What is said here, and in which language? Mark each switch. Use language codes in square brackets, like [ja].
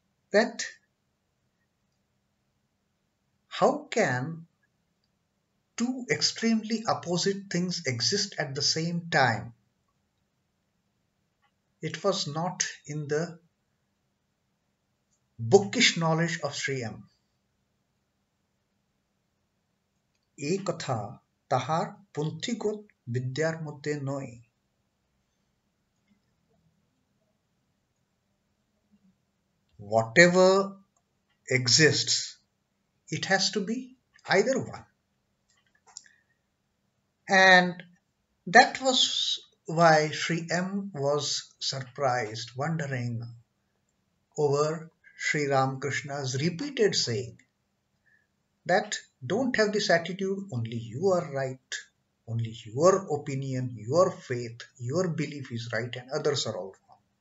[en] That how can two extremely opposite things exist at the same time? It was not in the bookish knowledge of Sri M. [bn] এই কথা তাহার পন্থীগত বিদ্যার মধ্যে নয়. [en] Whatever exists, it has to be either one. And that was why Sri M was surprised, wondering over Sri Ramakrishna's repeated saying that don't have this attitude, only you are right, only your opinion, your faith, your belief is right and others are all wrong.